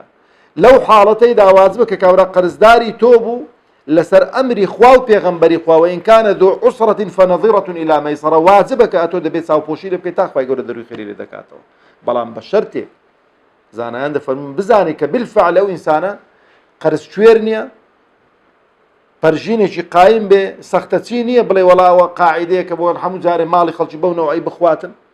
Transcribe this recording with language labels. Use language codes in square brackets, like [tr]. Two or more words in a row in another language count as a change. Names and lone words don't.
[ckb] لەو حاڵەتەیدا واجبە کە کابرا قەرزداری تۆ بوو لەسەر ئەمری خوا و پێغەمبەری خوا [ar] وئین کانە ذو عسرة فنظيرة إلى مەیسەرە [ckb] واجبە کە ئەتۆ دەبێت چاوپۆشی لێ بکەیت تا خوای گەورە دەروی خێری لێ دەکاتەوە. بەڵام بە شەرتێک زانایان دەفەرمون بزانێ کە بالفعل ئەو ئینسانە قەرز کوێر نییە پەرژینێکی قایم بێ سەختەچی نییە بڵێ وەڵاوە قاعیدەیە کە بۆ هەموو جارێ ماڵی خەڵکی بەو نەوەی بخواتن.